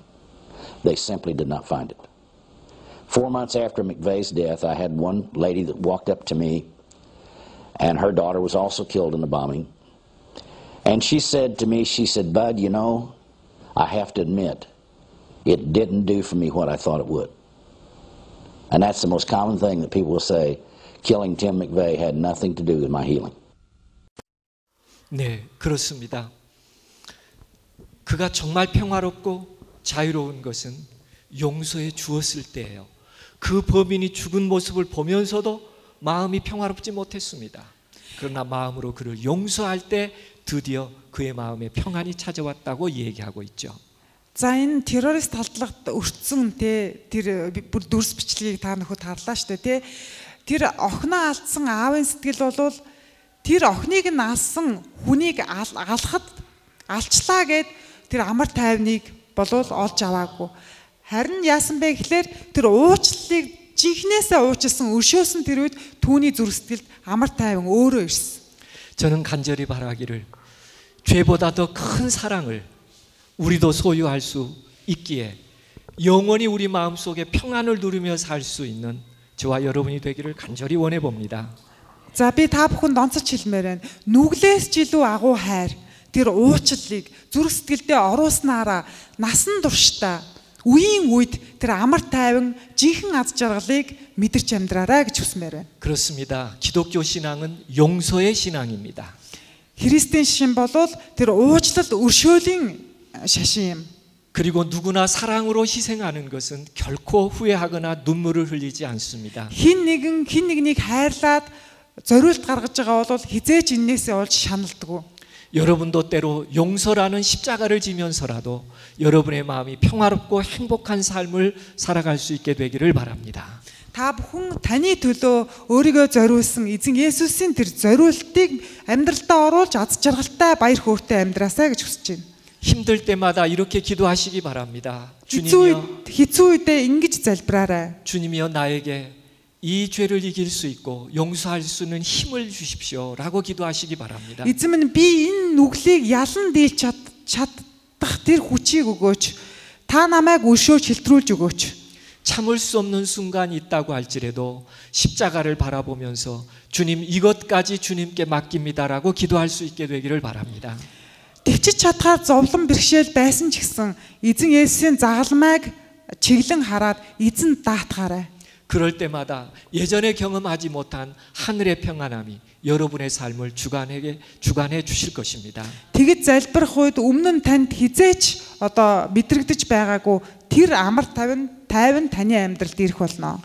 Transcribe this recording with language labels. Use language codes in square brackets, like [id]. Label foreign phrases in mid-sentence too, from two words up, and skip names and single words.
[en] They simply did not find it. 4 months after McVeigh's death, I had one lady that walked up to me, and her daughter was also killed in the bombing. And she said to me, she said, "Bud, you know, I have to admit, it didn't do for me what I thought it would." And that's the most common thing that people will say, killing Tim McVeigh had nothing to do with my healing. [ko] 네, 그렇습니다. 그가 정말 평화롭고 자유로운 것은 용서해 주었을 때예요. 그 범인이 죽은 모습을 보면서도 마음이 평화롭지 못했습니다. 그러나 마음으로 그를 용서할 때 드디어 그의 마음에 평안이 찾아왔다고 얘기하고 있죠. [mn] За энэ террорист талдлагт өртсөн тэр бүр дүрс бичлэгийг та нөхөд харлаа шүү дээ. Тэр охиноо алдсан аавын сэтгэл бол тэр охиныг нь алсан хүнийг алхад алчлаа гэд тэр амар тайвныг болов олж аваагүй. Харин яасан бэ гэхлээр тэр уучлалыг жинхнээсээ уучилсан өршөөсөн тэр үед түүний зүрх сэтгэлд амар тайван өөрөө ирсэн. [ko] 저는 간절히 바라기를 죄보다 더 큰 사랑을 우리도 소유할 수 있기에 영원히 우리 마음속에 평안을 누리며 살 수 있는 저와 여러분이 되기를 간절히 원해 봅니다. [mn] За би та бүхэнд онцолж хэлмээр байна. Нүглээс ч илүү агуу хайр тэр уучлалыг зүрх сэтгэлдээ оруулснараа насан туршдаа үеийн үед тэр амар тайван жинхэнэ аз жаргалыг мэдэрч амьдраарай гэж хүсмээр байна. [ko] 그렇습니다. 기독교 신앙은 용서의 신앙입니다. [mn] Христийн шашин бол тэр уучлал өршөөлийн шашин юм. [ko] 그리고 누구나 사랑으로 희생하는 것은 결코 후회하거나 눈물을 흘리지 않습니다. [mn] Хин нэгнийг хайрлаад зориулт гаргаж байгаа бол хизээж иннээсээ олж шаналдаггүй. [ko] 여러분도 때로 용서라는 십자가를 지면서라도 여러분의 마음이 평화롭고 행복한 삶을 살아갈 수 있게 되기를 바랍니다. [mn] Та бүхэн таны төлөө өөрийгөө зориулсан эзэн Есүсийн тэр зориултыг амьдралдаа оруулж аз жаргалтай баяр хөөртэй амьдраасай гэж хүсэж байна. [ko] 힘들 때마다 이렇게 기도하시기 바랍니다. [mn] хэцүү үедээ ингэж залбираарай. [ko] 주님이여 나에게 이 죄를 이길 수 있고 용서할 수 있는 힘을 주십시오라고 기도하시기 바랍니다. [mn] Эзэм нь би энэ нүглийг ялан дийлж чадах тэр хүчийг өгөөч. Та намайг өршөөж хэлтрүүлж өгөөч. [ko] 참을 수 없는 순간이 있다고 할지라도 십자가를 바라보면서 주님 이것까지 주님께 맡깁니다라고 기도할 수 있게 되기를 바랍니다. [mn] Тэгчиж чадхаар зовлон бэрхшээл байсан ч гэсэн эзэн Есүсийн загалмайг чиглэн хараад эзэн даатгаарай. [ko] 그럴 때마다 예전에 경험하지 못한 하늘의 평안함이 여러분의 삶을 주관해 주실 것입니다. [mn] Тэгж залбирах үед өмнө нь танд хизээч мэдрэгдэж байгаагүй тэр амар тайван таны амьдралд ирэх болно.